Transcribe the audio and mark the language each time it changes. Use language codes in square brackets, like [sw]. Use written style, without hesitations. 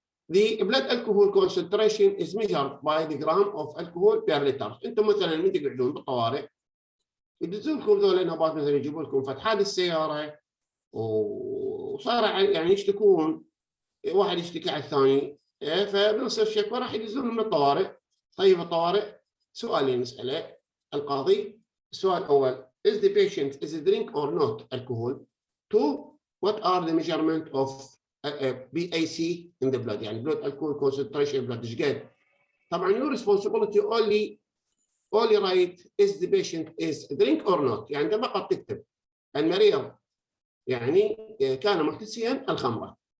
[en] The blood alcohol concentration is measured by the gram of alcohol per liter. [ar] انتم مثلا من تقعدون بالطوارئ يدزوا لكم ذول النبات، مثلا يجيبوا لكم فتحات السياره وصار يعني يشتكون، واحد يشتكي على الثاني، فبنصير شكوى راح يدزون من الطوارئ. طيب الطوارئ سؤالين نساله القاضي. السؤال الاول: [en] is the patient is a drink or not alcohol? 2. what are the measurement of BAC in the blood؟ يعني blood alcohol concentration blood [ar] ايش قد؟ طبعا [en] your responsibility only write is the patient is a drink or not، [ar] يعني انت فقط تكتب المريض يعني كان محتسيا الخمره،